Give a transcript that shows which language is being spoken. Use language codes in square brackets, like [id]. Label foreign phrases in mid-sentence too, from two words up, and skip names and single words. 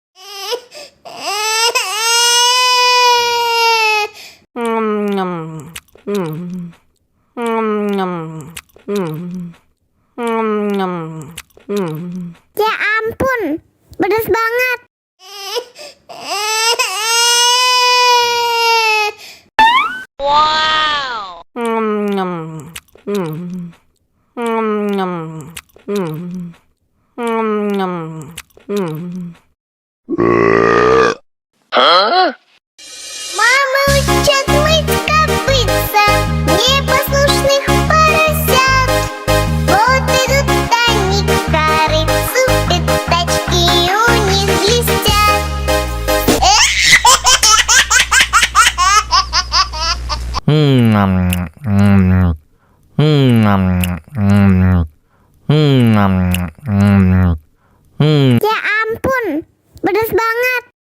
[id] Ya ampun, pedas banget. Wow. Huh? [ru] Мама учат мыть копытца непослушных поросят. Вот идут они к корыцу, пятачки у них блестят. [id] Ya ampun, pedas banget.